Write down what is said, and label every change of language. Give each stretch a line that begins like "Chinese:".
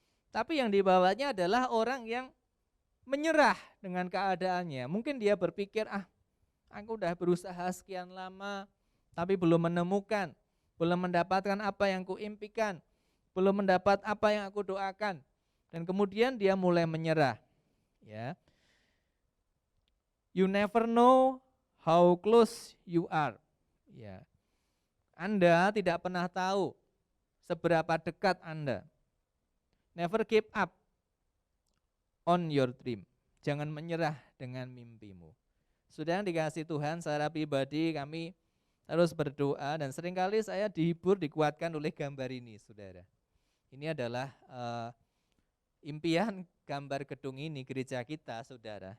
Indonesian: Tapi yang dibawanya adalah orang yang menyerah dengan keadaannya. Mungkin dia berpikir, aku udah berusaha sekian lama, tapi belum menemukan, belum mendapatkan apa yang kuimpikan, belum mendapat apa yang aku doakan. Dan kemudian dia mulai menyerah. Ya.
English: You never know how close you are.
Indonesian: Ya. Anda tidak pernah tahu seberapa dekat Anda.
English: Never give up on your dream.
Indonesian: Jangan menyerah dengan mimpimu. Sudah dikasih Tuhan, secara pribadi kami terus berdoa dan seringkali saya dihibur, dikuatkan oleh gambar ini, saudara. Ini adalah impian gambar gedung ini, gereja kita, saudara.